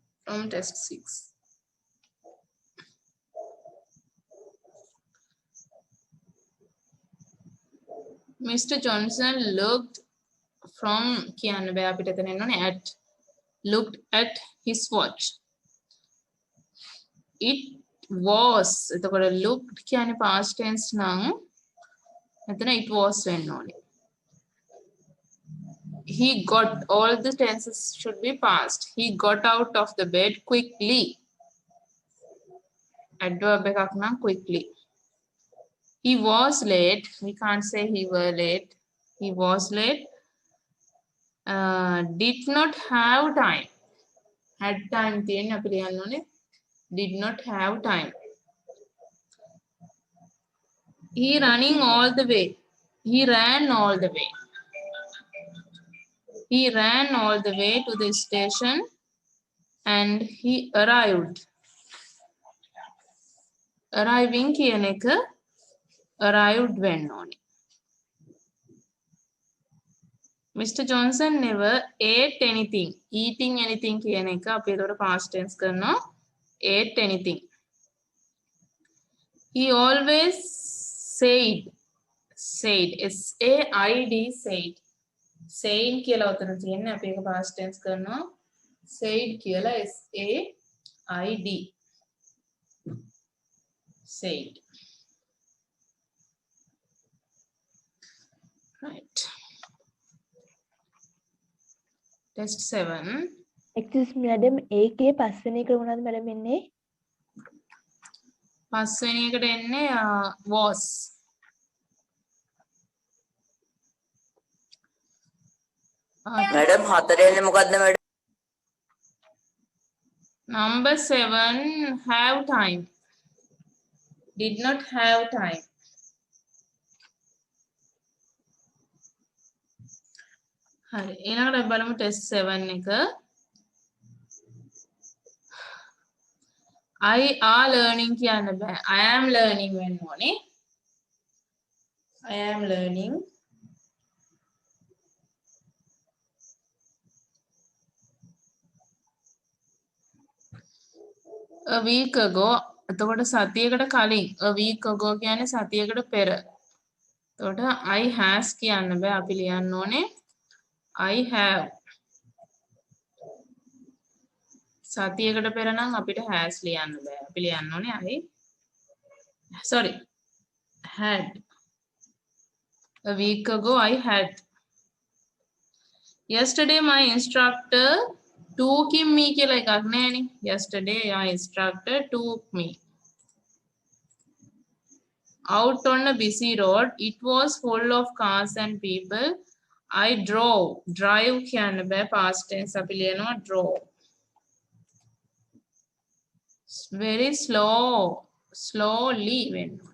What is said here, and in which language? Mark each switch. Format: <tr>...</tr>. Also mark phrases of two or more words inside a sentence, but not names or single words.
<en>from test 6. Mr. Johnson looked from</en> <si>කියන්න බෑ අපිට එතන එන්න ඕනේ</si> <en>at looked at his watch. It was</en> <si>එතකොට looked කියන්නේ</si> <en>past tense</en> <si>නම් එතන</si> <en>it was</en> <si>වෙන්න ඕනේ.</si> <en>He got, all the tenses should be past. He got out of the bed quickly.</en> <si>Adverb එකක් නම් quickly.</si> <en>He was late. We can't say he were late. He was late. Did not have time. Had time</en> <si>තියෙන්නේ අපි ලියන්න ඕනේ.</si> <en>Did not have time. He running all the way. He ran all the way. He ran all the way to the station and he arrived.</en> <si>Arriving කියන එක arrived වෙන්න ඕනේ.</si> <en>Mr. Johnson never ate anything. Eating anything</en> <si>කියන එක අපි ඒකට</si> <en>past tense</en> <si>කරනවා.</si> <en>Ate anything. He always said.</en> <si>S-A-I-D said. Said කියලා උතන තියෙන්නේ අපි ඒක</si> <en>past tense</en> <si>කරනවා.</si> <en>Said කියලා S-A-I-D. Said. Right. Test 7. Excuse me madam</en> <si>ඒකේ පස්වෙනි එක මොනවද madam එන්නේ? පස්වෙනි එකට එන්නේ was. मैडम හතරේ එන්නේ මොකද්ද मैडम?</si> <en>Number 7, have time. Did not have time.</en> <si>හරි ඊළඟට අපි බලමු test 7 එක.</si> <en>I are learning</en> <si>කියන්න බෑ.</si> <en>I am learning</en> <si>වෙන්න ඕනේ.</si> <en>I am learning. A week ago</en> <si>එතකොට සතියකට කලින්</si> <en>a week ago</en> <si>කියන්නේ සතියකට පෙර. එතකොට</si> <en>I has</en> <si>කියන්න බෑ අපි ලියන්න ඕනේ</si> <en>I have.</en> <si>සතියකට පෙර නම් අපිට has ලියන්න බෑ. අපි ලියන්න ඕනේ had.</si> <en>A week ago I had. Yesterday my instructor took me</en> <si>කියලා එකක් නෑනේ.</si> <en>Yesterday my instructor took me out on a busy road. It was full of cars and people. I drove. Drive</en> <si>කියන්න බෑ</si> <en>past tense</en> <si>අපි ලියනවා</si> <en>drove. Very slowly</en> <si>වෙන්න ඕනේ.</si>